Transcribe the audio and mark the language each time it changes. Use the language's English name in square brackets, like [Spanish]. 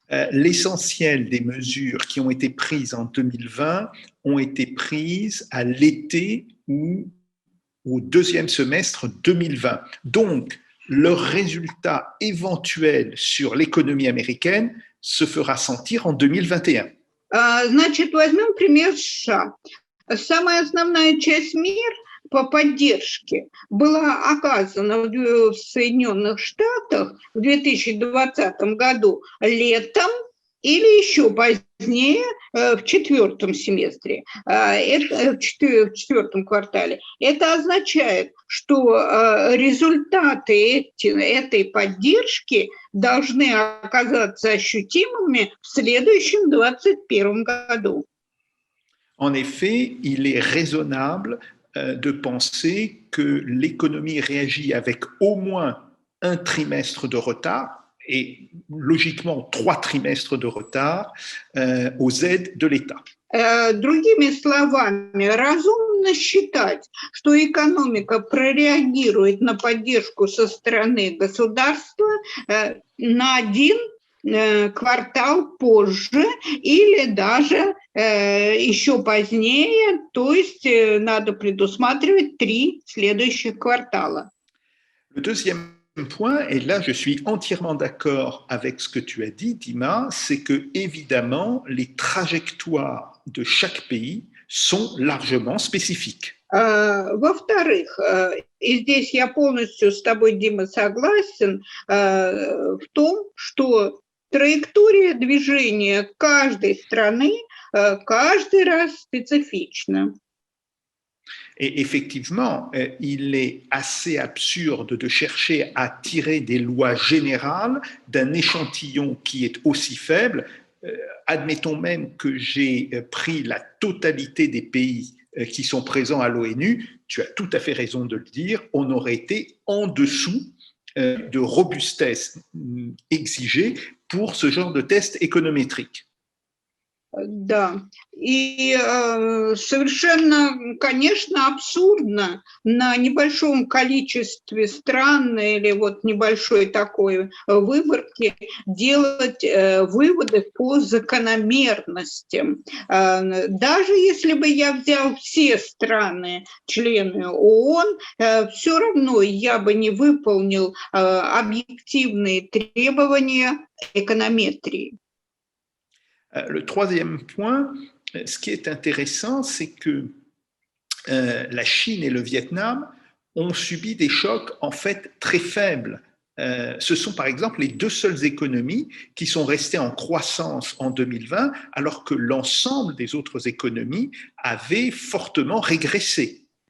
[French] L'essentiel des mesures qui ont été prises en 2020 ont été prises à l'été ou au deuxième semestre 2020. Donc, leur résultat éventuel sur l'économie américaine se fera sentir en 2021. [Russian] Значит, возьмем пример США. Самая основная часть мира по поддержке была оказана в Соединенных Штатах в 2020 году летом или еще позднее в четвертом семестре, в четвертом квартале. Это означает, что результаты этой поддержки должны оказаться ощутимыми в следующем 2021 году. [French] En effet, il est raisonnable de penser que l'économie réagit avec au moins un trimestre de retard et logiquement 3 trimestres de retard aux aides de l'État. [Russian] Другими словами, разумно считать, что экономика прореагирует на поддержку со стороны государства на один квартал позже или даже еще позднее, то есть надо предусматривать 3 следующих квартала. [French] Le deuxième point, et là je suis entièrement d'accord avec ce que tu as dit, Dima, c'est que évidemment les trajectoires de chaque pays sont largement spécifiques. [Russian] Во-вторых, и здесь я полностью с тобой, Дима, согласен в том, что траектория движения каждой страны каждый раз специфична. [French] Et effectivement, il est assez absurde de chercher à tirer des lois générales d'un échantillon qui est aussi faible. Admettons même que j'ai pris la totalité des pays qui sont présents à l'ONU, tu as tout à fait raison de le dire, on aurait été en dessous de robustesse exigée pour ce genre de test économétrique. [Russian] Да, и совершенно, конечно, абсурдно на небольшом количестве стран или вот небольшой такой выборке делать выводы по закономерностям. Даже если бы я взял все страны, члены ООН, все равно я бы не выполнил объективные требования эконометрии. [French] Le troisième point, ce qui est intéressant, c'est que la Chine et le Vietnam ont subi des chocs en fait très faibles. Ce sont par exemple les deux seules économies qui sont restées en croissance en 2020, alors que l'ensemble des autres économies avaient fortement régressé.